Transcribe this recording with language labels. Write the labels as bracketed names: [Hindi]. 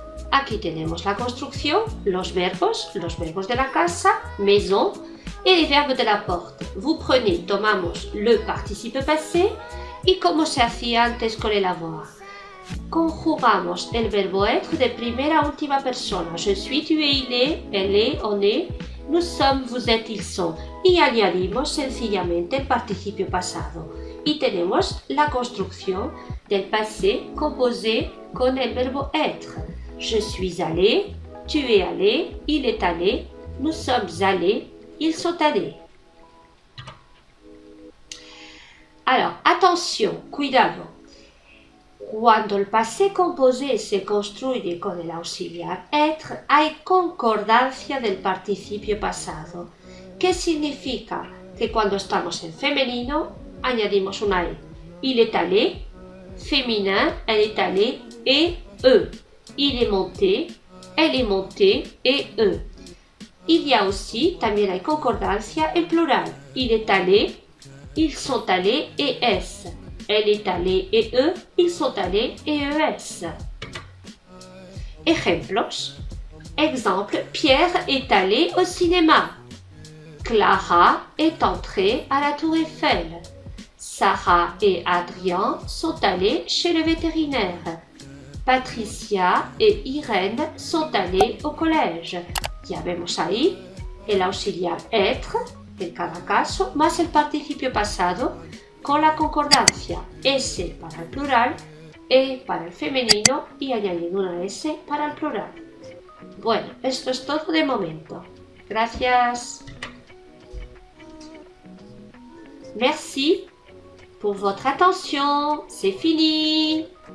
[Spanish] Aquí tenemos la construcción, los verbos de la casa, [French] maison, et les verbes de la porte. Vous prenez, [Spanish] tomamos le participe passé y como se hacía antes con el avoir. Conjugamos el verbo être de primera a última persona. [French] Je suis, tu es, il est, elle est, on est, nous sommes, vous êtes, ils sont. [Spanish] Y añadimos sencillamente el participio pasado. Y tenemos la construcción del passé composé con el verbo être. [French] Je suis allé, tu es allé, il est allé, nous sommes allés, ils sont allés. Alors, attention, [Spanish] cuidado. Cuando el passé composé se construye con el auxiliar être, hay concordancia del participio pasado. ¿Qué significa? Que cuando estamos en femenino, añadimos una E. [French] Il est allé, féminin, elle est allée, et E. Il est monté, elle est montée, et E. Il y a aussi, [Spanish] también hay concordancia en plural. [French] Il est allé, ils sont allés, et S. Elle est allée, et eux, ils sont allés, et ES. [Spanish] Ejemplos. [French] Exemple, Pierre est allé au cinéma. Clara est entrée à la Tour Eiffel. Sarah et Adrien sont allés chez le vétérinaire. Patricia et Irène sont allés au collège. [Spanish] Ya vemos ahí el auxiliar être, en cada caso, más el participio pasado con la concordancia. S para el plural, E para el femenino y añadiendo una S para el plural. Bueno, esto es todo de momento. Gracias. [French] Merci pour votre attention. C'est fini.